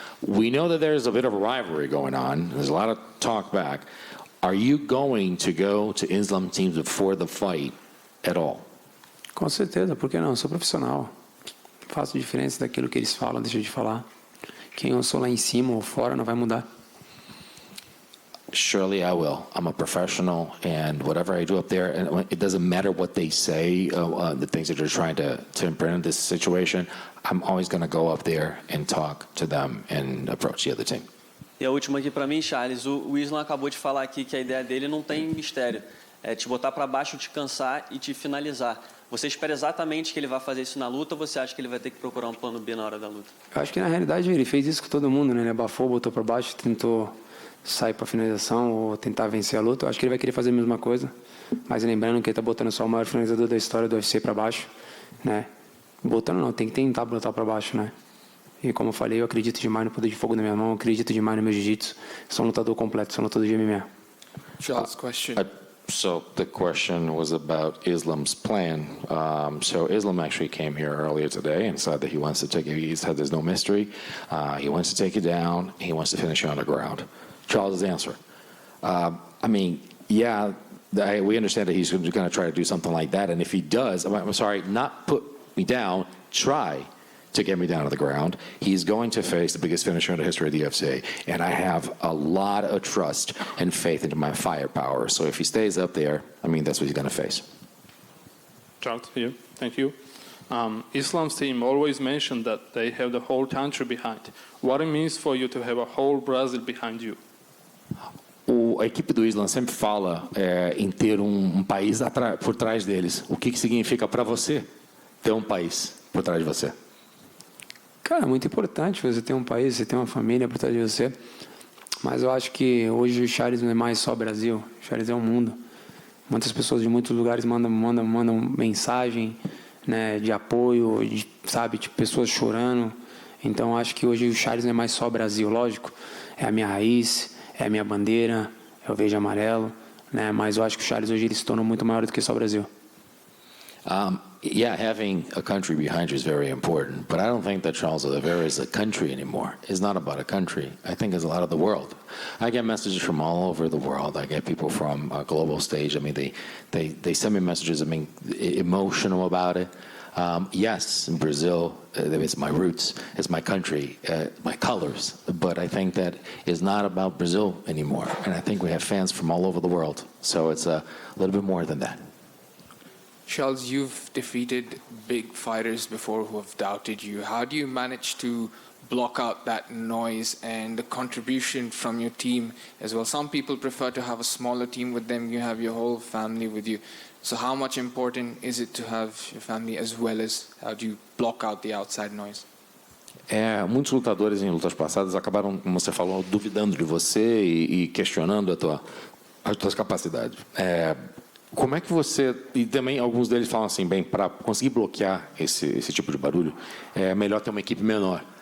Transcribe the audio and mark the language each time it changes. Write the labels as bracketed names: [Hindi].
[English] We know that there's a bit of a rivalry going on. There's a lot of talk back. Are you going to go to Islam teams before the fight at all? [Portuguese] Com certeza, por que não? Eu sou profissional. Faço diferença daquilo que eles falam, deixa de falar. Quem eu sou lá em cima ou fora não vai mudar. [English] Surely I will. I'm a professional, and whatever I do up there, and it doesn't matter what they say, the things that they're trying to imprint in this situation, I'm always going to go up there and talk to them and approach the other team. [Portuguese] E a última aqui para mim, Charles, o Islam acabou de falar aqui que a ideia dele não tem mistério. É te botar para baixo, te cansar e te finalizar. Você espera exatamente que ele vai fazer isso na luta ou você acha que ele vai ter que procurar um plano B na hora da luta? Eu acho que na realidade ele fez isso com todo mundo, né? Ele abafou, botou para baixo, tentou sair para finalização ou tentar vencer a luta. Eu acho que ele vai querer fazer a mesma coisa. Mas lembrando que ele está botando só o maior finalizador da história do UFC para baixo, né? Botando não, tem que tentar botar para baixo, né? E como eu falei, eu acredito demais no poder de fogo na minha mão, eu acredito demais no meu jiu-jitsu. Sou um lutador completo, sou um lutador de MMA. [English] Charles, question. So the question was about Islam's plan. So Islam actually came here earlier today and said that he wants to take you. He said there's no mystery. He wants to take you down. He wants to finish you on the ground. Charles' answer. I mean, yeah, we understand that he's going to try to do something like that. And if he does, I'm sorry, not put me down, try to get me down to the ground. He's going to face the biggest finisher in the history of the UFC. And I have a lot of trust and faith into my firepower. So if he stays up there, I mean, that's what he's going to face. Charles here. Thank you. Islam's team always mentioned that they have the whole country behind. What it means for you to have a whole Brazil behind you? [Portuguese] A equipe do Islam sempre fala em ter país por trás deles. O que significa para você ter país por trás de você? Cara, é muito importante você ter um país, você ter uma família por trás de você. Mas eu acho que hoje o Charles não é mais só Brasil. O Charles é o mundo. Muitas pessoas de muitos lugares mandam mensagem, né, de apoio, de, sabe, de pessoas chorando. Então acho que hoje o Charles não é mais só Brasil, lógico, é a minha raiz, é a minha bandeira, é o verde e amarelo, né, mas eu acho que o Charles hoje ele se tornou muito maior do que só Brasil. [English] Yeah, having a country behind you is very important, but I don't think that Charles Oliveira is a country anymore. It's not about a country. I think it's a lot of the world. I get messages from all over the world. I get people from a global stage. I mean, they send me messages, I mean, emotional about it. Yes, in Brazil, it's my roots, it's my country, my colors, but I think that it's not about Brazil anymore, and I think we have fans from all over the world, so it's a little bit more than that. Charles, you've defeated big fighters before who have doubted you. How do you manage to block out that noise and the contribution from your team as well? Some people prefer to have a smaller team with them. You have your whole family with you. So how much important is it to have your family as well as how do you block out the outside noise? [Portuguese] Muitos lutadores em lutas passadas acabaram, como você falou, duvidando de você e questionando as tuas capacidades. Como é que você... E também alguns deles falam assim, bem, para conseguir bloquear esse tipo de barulho, é melhor ter uma equipe menor.